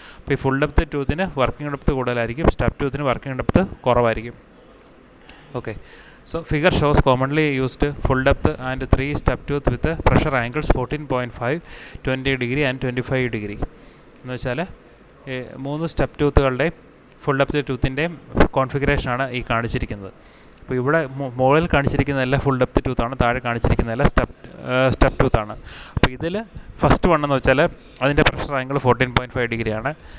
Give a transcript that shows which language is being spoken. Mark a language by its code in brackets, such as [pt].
[ml] അപ്പോൾ ഈ full depth ടൂത്തിന് working depth കൂടുതലായിരിക്കും, സ്റ്റെപ്പ് ടൂത്തിന് വർക്കിംഗ് ഡെപ്ത് കുറവായിരിക്കും. [en] Okay, so figure shows commonly used full depth and 3 step tooth with pressure angles 14.5, 20 degree and 25 degree. [ml] എന്ന് വെച്ചാൽ 3 step ടൂത്തുകളുടെയും full depth ടൂത്തിൻ്റെയും കോൺഫിഗറേഷനാണ് ഈ കാണിച്ചിരിക്കുന്നത്. അപ്പോൾ ഇവിടെ മുകളിൽ കാണിച്ചിരിക്കുന്നതെല്ലാം ഫുൾ ഡെപ്ത് ടൂത്താണ്, താഴെ കാണിച്ചിരിക്കുന്നതെല്ലാം സ്റ്റെപ്പ് ടൂത്താണ്. അപ്പോൾ ഇതിൽ ഫസ്റ്റ് വൺ എന്ന് വെച്ചാൽ അതിൻ്റെ പ്രഷർ ആംഗിൾ 14.5 ഡിഗ്രിയാണ്.